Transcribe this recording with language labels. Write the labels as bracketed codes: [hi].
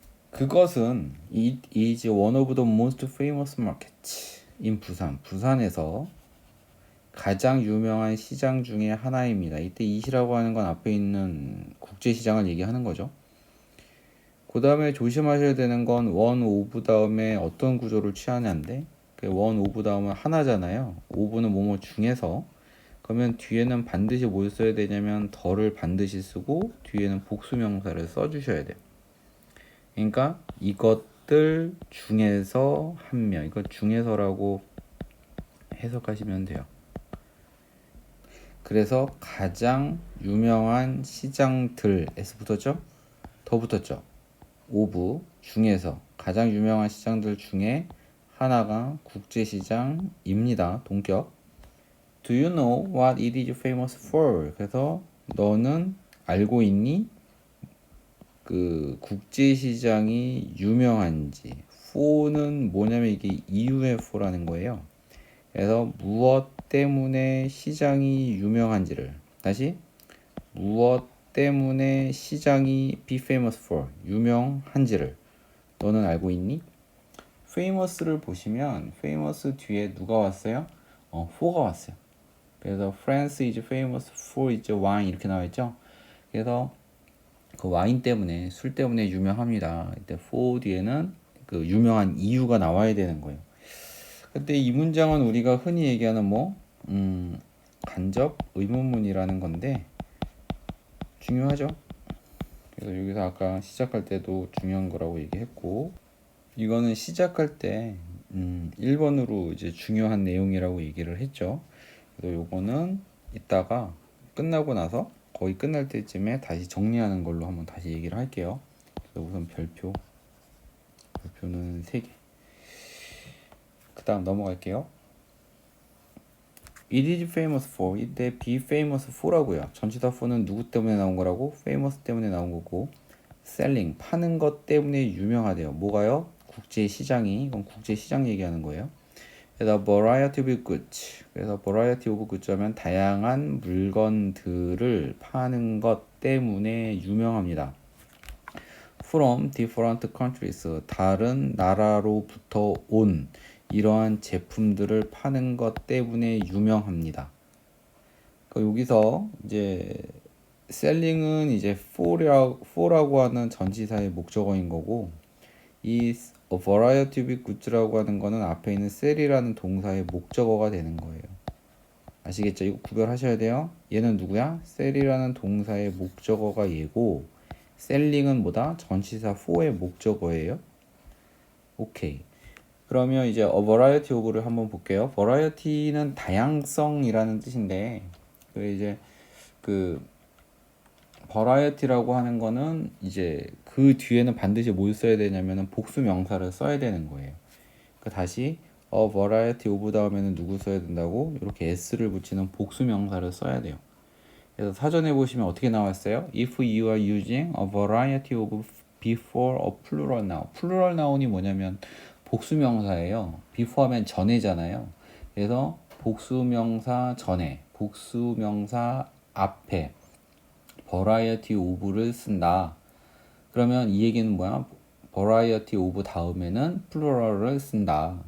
[ko] 그것은 [en] it is one of the most famous markets in 부산. [ko] 부산에서 가장 유명한 시장 중에 하나입니다. 이때 it이라고 하는 건 앞에 있는 국제시장을 얘기하는 거죠. 그 다음에 조심하셔야 되는 건 [en] one of [ko] 다음에 어떤 구조를 취하냐인데 one of 다음은 하나잖아요. of는 뭐뭐 중에서 그러면 뒤에는 반드시 뭘 써야 되냐면 더를 반드시 쓰고 뒤에는 복수명사를 써주셔야 돼요. 그러니까 이것들 중에서 한 명, 이것 중에서라고 해석하시면 돼요. 그래서 가장 유명한 시장들 S 붙었죠? 더 붙었죠? 오브 중에서 가장 유명한 시장들 중에 하나가 국제시장입니다. 동격. [en] Do you know what it is famous for? [ko] 그래서 너는 알고 있니? 그 국제시장이 유명한지. for는 뭐냐면 이게 이유의 for라는 거예요. 그래서 무엇 때문에 시장이 유명한지를 다시 무엇 때문에 시장이 [en] be famous for [ko] 유명한지를 너는 알고 있니? famous를 보시면 famous 뒤에 누가 왔어요? for가 왔어요. [en] 그래서 France is famous for its wine [ko] 이렇게 나와 있죠. 그래서 그 와인 때문에 술 때문에 유명합니다. 이때 for 뒤에는 그 유명한 이유가 나와야 되는 거예요. 근데 이 문장은 우리가 흔히 얘기하는 간접 의문문이라는 건데 중요하죠. 그래서 여기서 아까 시작할 때도 중요한 거라고 얘기했고 이거는 시작할 때 1번으로 이제 중요한 내용이라고 얘기를 했죠. 그래서 요거는 이따가 끝나고 나서 거의 끝날 때쯤에 다시 정리하는 걸로 한번 다시 얘기를 할게요. 그래서 우선 별표는 3개. 그 다음 넘어갈게요. [en] It is famous for [ko] 이때 [en] be famous for라고요. [ko] 전치사 for는 누구 때문에 나온 거라고? famous 때문에 나온 거고 selling 파는 것 때문에 유명하대요. 뭐가요? 국제시장이. 이건 국제시장 얘기하는 거예요. [en] 그래서 variety of goods. [ko] 그래서 variety of goods 하면 다양한 물건들을 파는 것 때문에 유명합니다. [en] From different countries. [ko] 다른 나라로부터 온 이러한 제품들을 파는 것 때문에 유명합니다. 그러니까 여기서 이제 selling은 이제 for라고 하는 전치사의 목적어인 거고 이 [en] variety of goods [ko] 라고 하는 거는 앞에 있는 sell이라는 동사의 목적어가 되는 거예요. 아시겠죠? 이거 구별하셔야 돼요. 얘는 누구야? sell이라는 동사의 목적어가 얘고 selling은 뭐다? 전치사 for의 목적어예요. 오케이. 그러면 이제 [en] a variety of [ko] 를 한번 볼게요. variety는 다양성이라는 뜻인데 그 variety라고 하는 거는 이제 그 뒤에는 반드시 뭘 써야 되냐면은 복수 명사를 써야 되는 거예요. 그 다시 [en] a variety of [ko] 다음에는 누구 써야 된다고? 이렇게 s를 붙이는 복수 명사를 써야 돼요. 그래서 사전에 보시면 어떻게 나왔어요? [en] If you are using a variety of before a plural noun. plural noun [ko] 이 뭐냐면 복수명사예요. before 하면 전에잖아요. 그래서 복수명사 전에, 복수명사 앞에 variety of를 쓴다. 그러면 이 얘기는 뭐야? variety of 다음에는 plural을 쓴다.